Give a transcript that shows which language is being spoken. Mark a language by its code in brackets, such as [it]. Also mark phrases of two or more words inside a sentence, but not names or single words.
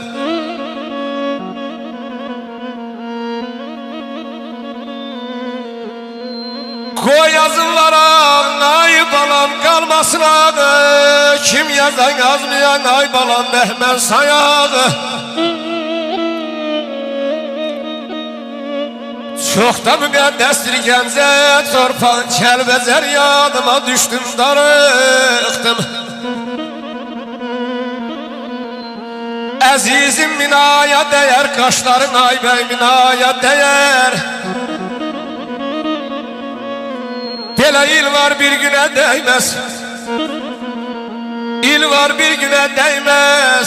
[tr] Koy yazınlara ay balam kalmasın ağı, kim yazan yazmayan ay balam Behmen sayağı. [az] Çok da müqəddəsdir Gəncə torpağın, Kəlbəzər yadıma düşdüm, darıxdım. Əzizim minaya dəyər, qaşların ay bəy minaya dəyər. Belə il var bir günə dəyməz, il var bir günə dəyməz.